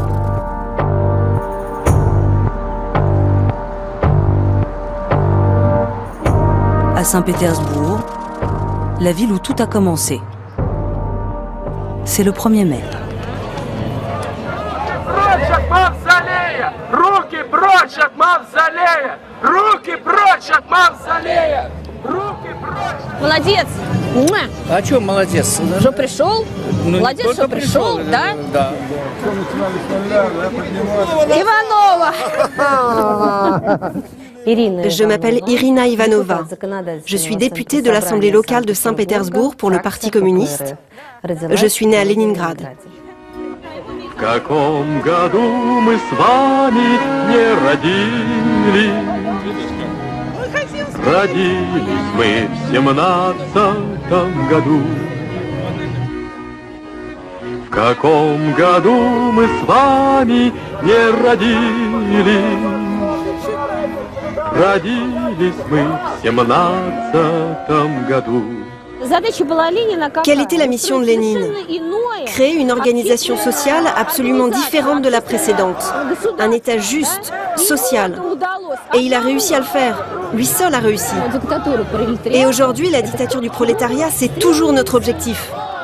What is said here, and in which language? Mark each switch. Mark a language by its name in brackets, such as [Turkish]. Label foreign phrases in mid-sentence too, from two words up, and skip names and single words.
[French] À Saint-Pétersbourg, la ville où tout a commencé. C'est le 1er mai. [Russian] Молодец! А что молодец? Что пришел? Молодец, что пришел, да? Да. Иванова! [French] Je m'appelle Irina Ivanova. Je suis députée de l'Assemblée locale de Saint-Pétersbourg pour le Parti communiste. Je suis née à Leningrad. [Russian] В каком году мы с вами не родились? Родились мы в 17 году. В каком году мы с вами не родились? Родились мы в 17 году. [French] Quelle était la mission de Lénine? Créer une organisation sociale absolument différente de la précédente. Un État juste, social. Et il a réussi à le faire. Lui seul a réussi. Et aujourd'hui, la dictature du prolétariat, c'est toujours notre objectif.